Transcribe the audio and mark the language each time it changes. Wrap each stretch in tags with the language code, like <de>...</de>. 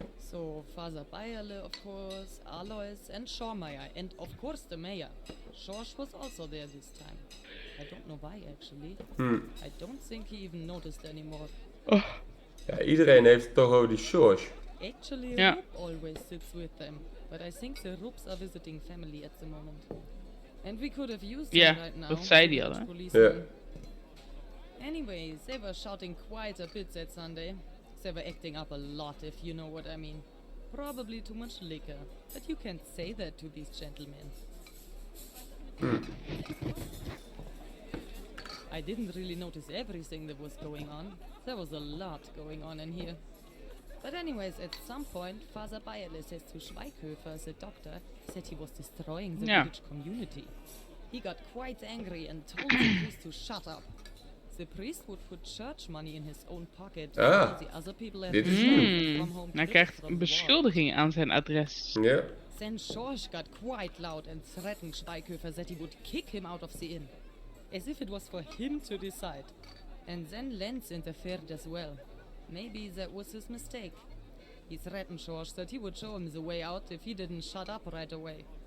<en>So, Father Bayerle, of course, Alois, and Schormeyer, and of course the mayor. Schorsch was also there this time. I don't know why, actually. I don't think he even noticed anymore.</en> <nl>Ja, iedereen heeft het toch over die Schorsch.</nl> <en>Actually, Rupp always sits with them, but I think the Rupps are visiting family at the moment. And we could have used them right now.</en> <nl>Dat zei die al, hè?</nl> <en>Anyways, they were shouting quite a bit that Sunday. They were acting up a lot, if you know what I mean. Probably too much liquor, but you can't say that to these gentlemen. I didn't really notice everything that was going on. There was a lot going on in here. But anyways, at some point, Father Bayerle says to Schweighöfer, the doctor, said he was destroying the village community. He got quite angry and told the priest to shut up. The priest would put church money in his own pocket. While the other people have from home.</en> <nl>Hij krijgt een beschuldiging aan zijn adres. Ja.</nl> <en>Then Schorsch got quite loud and threatened Schweighöfer that he would kick him out of the inn. As if it was for him to decide. And then Lenz interfered as well. Maybe that was his mistake. He threatened Schorsch that he would show him the way out if he didn't shut up right away.</en>